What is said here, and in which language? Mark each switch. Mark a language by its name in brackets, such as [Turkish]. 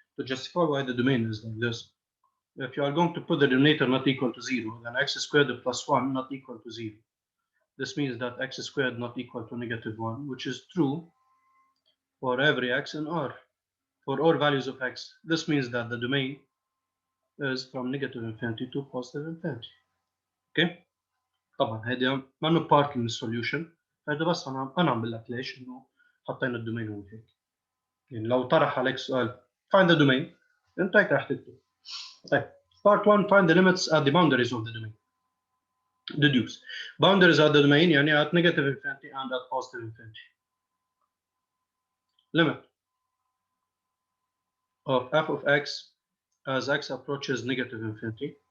[English] To justify why the domain is like this, if you are going to put the denominator not equal to 0, then x squared plus 1 not equal to 0. This means that x squared not equal to negative 1, which is true for every x in R, for all values of x. This means that the domain is from negative infinity to positive infinity. [Arabic] اوكي طبعا هيدا ما انه بارت من السوليوشن، هذا بس انا اعمل لك ليش انه حطينا الدومين هون هيك. يعني لو طرح عليك سؤال [English] find the domain [Arabic] انت هيك رح تكتب. [English] طيب part 1 find the limits at the boundaries of the domain. Deduce boundaries at the domain يعني at negative infinity and at positive infinity. Limit of f of x as x approaches negative infinity.